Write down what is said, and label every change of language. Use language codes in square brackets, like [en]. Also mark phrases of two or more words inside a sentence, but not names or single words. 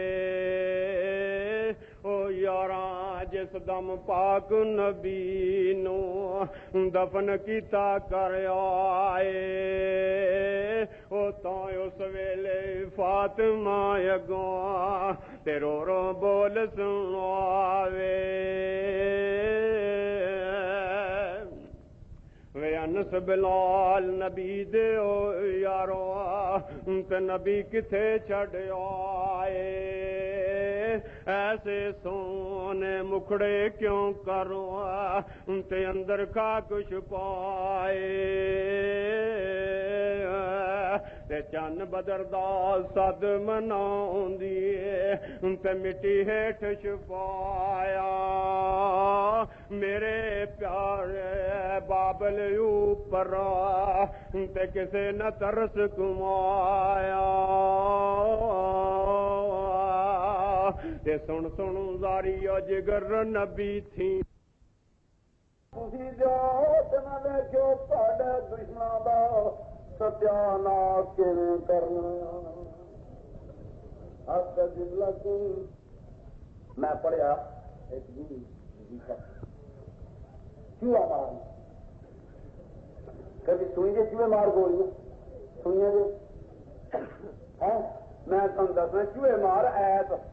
[pa] او یاراں جس دم پاک نبی نو دفن کیتا کر آئے، او تاں اس ویلے فاطمہ اگوں تے رو رو بول سناوے، وے انس بلال نبی دے او یارو تے نبی کتھے چھڈ آئے، ایسے سونے مکھڑے کیوں کرو تے اندر خاک چھپائے، تے چن بدر دا صد مناوندی تے مٹی ہیٹھ چھپایا، میرے پیارے بابل اوپر تے کسے نہ ترس کمایا، تے سن سن زاری جگر نبی تھی تسی جاؤ تے نہ ویکھو تہاڈے دشمناں دا ستیاناش کیویں کرنا۔ [ar] استجب لکم، [pa] میں پڑھیا ایک چوہا مار، کبھی سوئی جی چوہے مار گولی سوئیاں جی ہے، میں تمہیں دسنا چوہے مار ایت